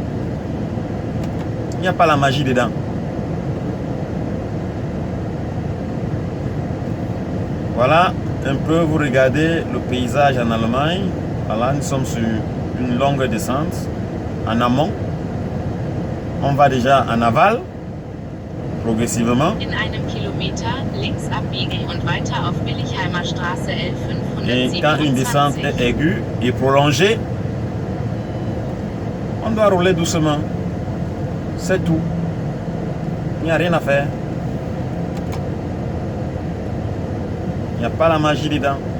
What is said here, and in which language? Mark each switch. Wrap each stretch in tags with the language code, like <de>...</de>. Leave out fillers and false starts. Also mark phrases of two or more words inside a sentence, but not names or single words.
<fr>Il n'y a pas la magie dedans. Voilà, un peu, vous regardez le paysage en Allemagne. Voilà, nous sommes sur une longue descente en amont. On va déjà en aval, progressivement.</fr> <de>In einem Kilometer links abbiegen und weiter auf Billigheimer Straße</de> <fr>Et quand une descente L527. est aiguë et prolongée, on doit rouler doucement. C'est tout. Il n'y a rien à faire. Il n'y a pas la magie dedans.</fr>